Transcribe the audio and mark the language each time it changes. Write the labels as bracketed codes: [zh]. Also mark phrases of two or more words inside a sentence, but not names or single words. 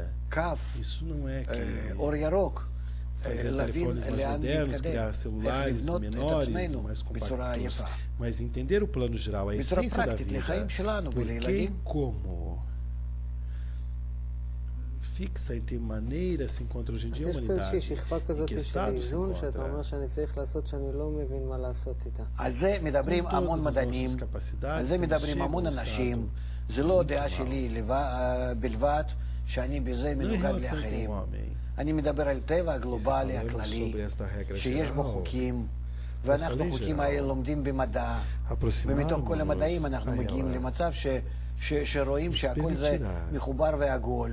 [pt] Isso não é que fazer telefones mais modernos, criar celulares menores, mais compactos, mas entender o plano geral, a essência da vida, porque e como fixa em que maneira se encontra hoje em dia a humanidade, em que estado se encontra. [he] על זה מדברים המון מדענים, על זה מדברים המון אנשים. זה לא דעה שלי בלבד, שאני בזה מנוגד לאחרים. אני מדבר על טבע הגלובלי הכללי, שיש בו חוקים, ואנחנו חוקים האלה לומדים במדע, ומתוך כל המדעים אנחנו מגיעים למצב שרואים שהכל זה מחובר ועגול.